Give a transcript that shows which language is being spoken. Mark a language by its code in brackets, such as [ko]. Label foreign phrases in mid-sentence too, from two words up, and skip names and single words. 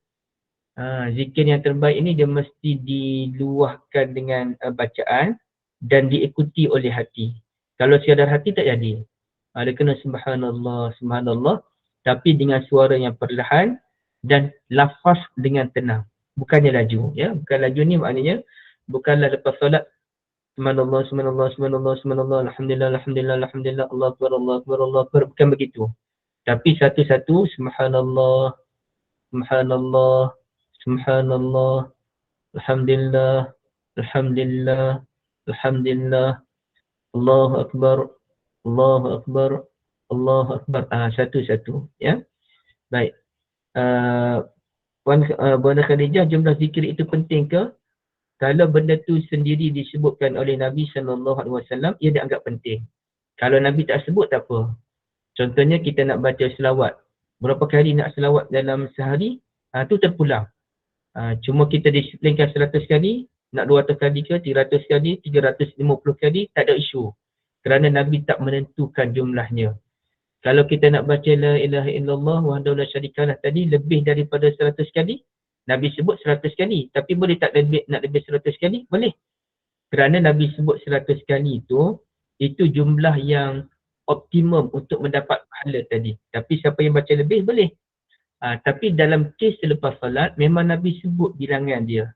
[ms] Zikir yang terbaik ini dia mesti diluahkan dengan bacaan dan diikuti oleh hati. Kalau sekadar hati tak jadi. Dia kena [ar] سبحان الله، سبحان الله, [ms] tapi dengan suara yang perlahan dan lafaz dengan tenang. Bukannya laju. Ya, bukan laju ni maknanya bukanlah lepas solat [ar] سبحان الله، سبحان الله، سبحان الله، سبحان الله، الحمد لله، الحمد لله، الحمد لله، الله أكبر، الله أكبر، الله أكبر. [ms] Bukan begitu. Tapi satu-satu [ar] سبحان الله، سبحان الله، سبحان الله، الحمد لله، الحمد لله، الحمد لله، الله أكبر، الله أكبر، الله أكبر. [ms] Satu-satu, ya. Baik. Puan Khadijah, jumlah zikir itu penting ke? Kalau benda tu sendiri disebutkan oleh Nabi SAW, ia dianggap penting. Kalau Nabi tak sebut, tak apa. Contohnya kita nak baca selawat. Berapa kali nak selawat dalam sehari, tu terpulang. Cuma kita disiplinkan 100 kali, nak 200 kali ke, 300 kali, 350 kali, tak ada isu. Kerana Nabi tak menentukan jumlahnya. Kalau kita nak baca [ar] لا إله إلا الله وحده لا شريك له [ms] tadi lebih daripada 100 kali, Nabi sebut 100 kali. Tapi boleh tak nak lebih 100 kali? Boleh. Kerana Nabi sebut 100 kali itu jumlah yang optimum untuk mendapat pahala tadi. Tapi siapa yang baca lebih boleh. Tapi dalam kes selepas salat, memang Nabi sebut bilangan dia.